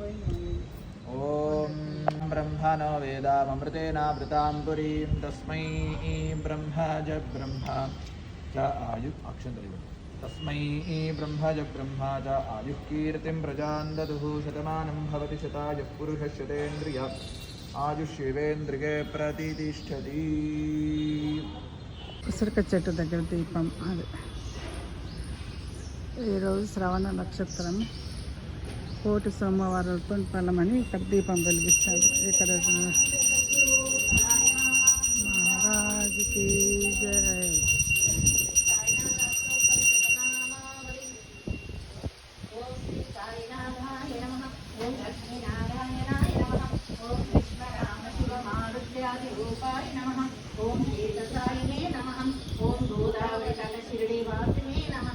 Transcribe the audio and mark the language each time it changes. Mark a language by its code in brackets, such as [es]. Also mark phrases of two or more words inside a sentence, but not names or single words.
[sa] ओम ब्रह्मणो वेदामृतेनावृतां पुरीं तस्मै ब्रह्म च आयुः अक्षन्तरिव तस्मै ब्रह्म च आयुः कीर्तिं प्रजां ददुः शतमानं भवति शतायुः पुरुषः शतेन्द्रिय आयुष्येवेन्द्रिये प्रतिष्ठति. [te] ఉసిరిక చెట్టు దగ్గర దీపం. అది ఈరోజు శ్రవణ నక్షత్రం, కోటి సోమవారాలతో ఫలమని ఇక్కడ దీపం వెలిగించారు. ఇక్కడ మహారాజుకి జై. [sa] ओम शीतसायिने नमः. ओम गोदावरी तटशिरडी वासिने नमः.